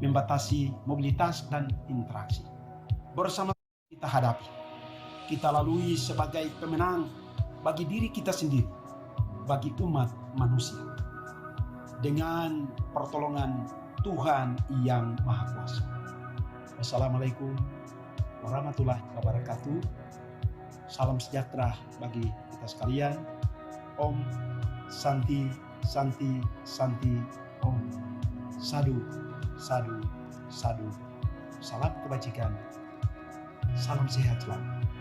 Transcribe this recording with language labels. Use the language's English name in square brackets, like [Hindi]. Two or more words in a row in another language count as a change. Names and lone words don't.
[Indonesian] Membatasi mobilitas dan interaksi. Bersama kita hadapi, kita lalui sebagai pemenang bagi diri kita sendiri, bagi umat manusia, dengan pertolongan Tuhan yang Maha Kuasa. [Arabic] Wassalamualaikum warahmatullahi wabarakatuh. [Indonesian] Salam sejahtera bagi kita sekalian. [Sanskrit] Om Santi Santi Santi Om. [Pali] Sadu Sadu Sadu. [Indonesian] Salam kebajikan. Salam sehat selalu.